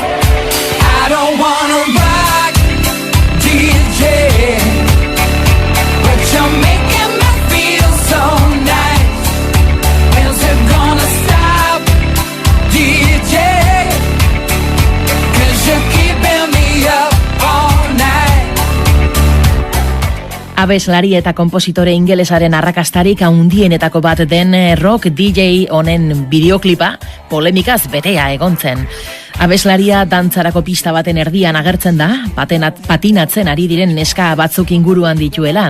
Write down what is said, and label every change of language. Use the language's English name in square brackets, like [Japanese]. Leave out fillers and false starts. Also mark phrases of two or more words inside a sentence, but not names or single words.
[English] I don't wanna rock, DJ, but you're making me feel so nice. When's it gonna stop, DJ? 'Cause you're keeping me up all night. [Basque] Abeslari eta konpositore ingelesaren arrakastarik handienetako bat den rock DJ honen bideoklipa polemikaz betea egon zen. Abeslaria dantzarako pista baten erdian agertzen da, patinatzen ari diren neska batzuk inguruan dituela.